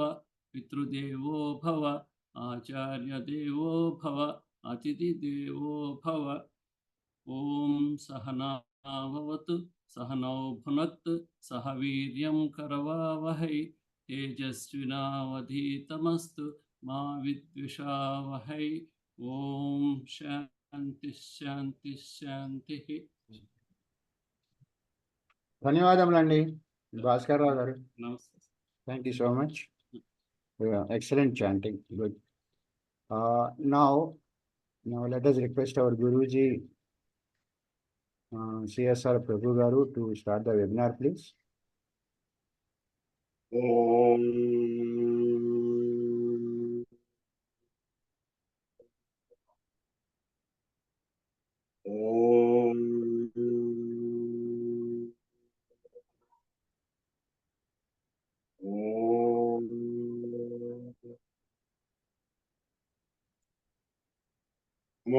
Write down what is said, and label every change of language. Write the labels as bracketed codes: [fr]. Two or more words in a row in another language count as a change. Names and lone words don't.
[sa] पितृदेवो भव आचार्यदेवो भव अतिथिदेवो भव ॐ सहना भवतु सहनौ भुनक्तु सह वीर्यं करवावहै तेजस्विनावधीतमस्तु मा विद्विषावहै ॐ शान्ति शान्ति शान्तिः [te] ధన్యవాదములండి భాస్కర్ రావు గారు. [hi] नमस्ते [en] Thank you so much. Excellent chanting. Good. Now let us request our Guruji, CSR Prabhu Garu, to start the webinar, please. [sa] ॐ ॐ ॐ नमो